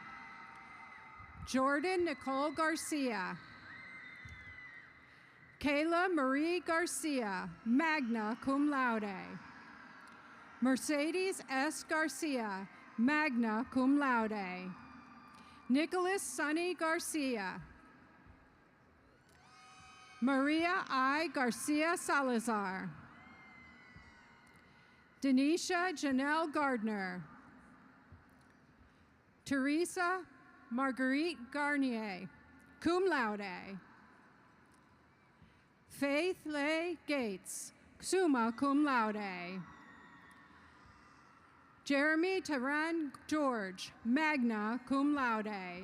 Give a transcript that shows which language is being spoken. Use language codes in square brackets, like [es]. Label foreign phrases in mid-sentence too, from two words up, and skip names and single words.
[en] Jordan Nicole Garcia. Kayla Marie Garcia, [la] magna cum laude. [en] Mercedes S. Garcia, [la] magna cum laude. [en] Nicholas Sonny Garcia. Maria I. Garcia Salazar. Denisha Janelle Gardner. Teresa Marguerite Garnier, [la] cum laude. [en] Faith Leigh Gates, [la] summa cum laude. [en] Jeremy Taran George, [la] magna cum laude.